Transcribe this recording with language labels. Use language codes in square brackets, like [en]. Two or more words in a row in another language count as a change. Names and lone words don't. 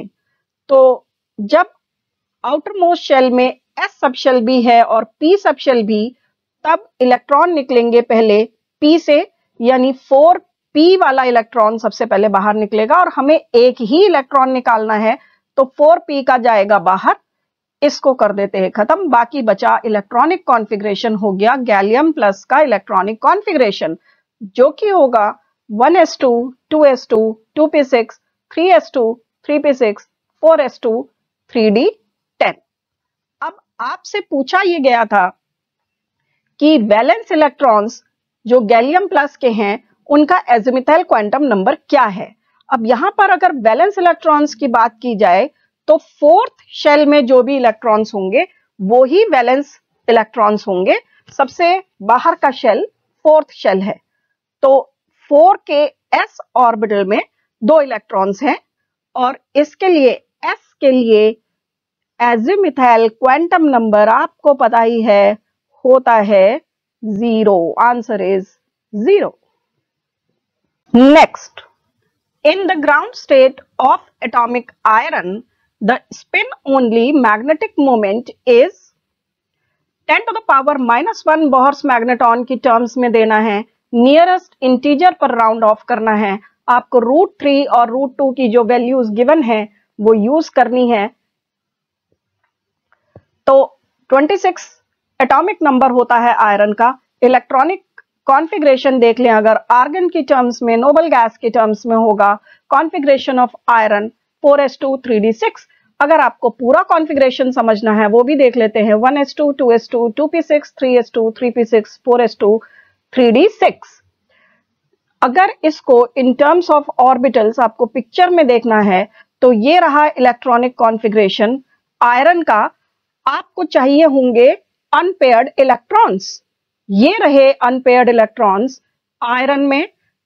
[hi] तो जब [en] outer most shell [hi] में s [en] sub shell [hi] भी है और p [en] sub shell [hi] भी, तब इलेक्ट्रॉन निकलेंगे पहले p से, यानी 4p वाला इलेक्ट्रॉन सबसे पहले बाहर निकलेगा और हमें एक ही इलेक्ट्रॉन निकालना है, तो 4p का जाएगा बाहर। इसको कर देते हैं खत्म। बाकी बचा [en] electronic configuration [hi] हो गया [en] gallium plus [hi] का [en] electronic configuration, [hi] जो कि होगा 1s2, 2s2, 2p6, 3s2, 3p6, 4s2, 3d10। अब आपसे पूछा यह गया था कि [en] valence electrons [hi] जो [en] gallium plus [hi] के हैं उनका [en] azimuthal quantum number [hi] क्या है। अब यहां पर अगर [en] valence electrons [hi] की बात की जाए, तो 4th शेल में जो भी इलेक्ट्रॉन्स होंगे वो ही [en] valence electrons [hi] होंगे। सबसे बाहर का शेल 4th शेल है। तो 4 के s ऑर्बिटल में 2 इलेक्ट्रॉन्स हैं और इसके लिए s के लिए [en] azimuthal quantum number [hi] आपको पता ही है, होता है 0। [en] answer is 0. next, in the ground state of atomic iron, the spin only magnetic moment is 10 to the power -1 Bohr's magneton [hi] की टर्म्स में देना है। [en] nearest integer [hi] पर [en] round off [hi] करना है। आपको √3 और √2 की जो वैल्यूज गिवन है वो यूज करनी है। तो 26 [en] atomic number [hi] होता है आयरन का। [en] electronic configuration [hi] देख लें, अगर आर्गन की टर्म्स में, [en] noble gas [hi] की टर्म्स में होगा [en] configuration of iron [hi] 4s2 3d6। अगर आपको पूरा कॉन्फ़िगरेशन समझना है वो भी देख लेते हैं। 1s2, 2s2, 2p6, 3s2, 3p6, 4s2, 3d6। अगर इसको [en] in terms of orbitals [hi] आपको पिक्चर में देखना है, तो ये रहा [en] electronic configuration [hi] आयरन का। आपको चाहिए होंगे [en] unpaired electrons. [hi] ये रहे [en] unpaired electrons [hi] आयरन में।